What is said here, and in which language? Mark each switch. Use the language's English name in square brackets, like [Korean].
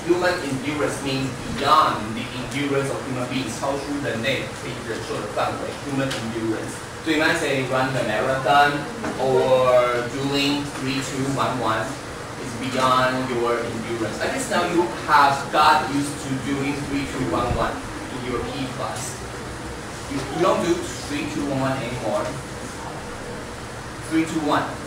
[English] Human endurance means beyond the endurance of human beings. [Chinese] 超出人类可以忍受的范围。 [English] Human endurance. So you might say run the marathon or doing 3, 2, 1, 1 is beyond your endurance. I guess now you have got used to doing 3, 2, 1, 1 in your P class. You don't do 3, 2, 1, 1 anymore. 3, 2, 1.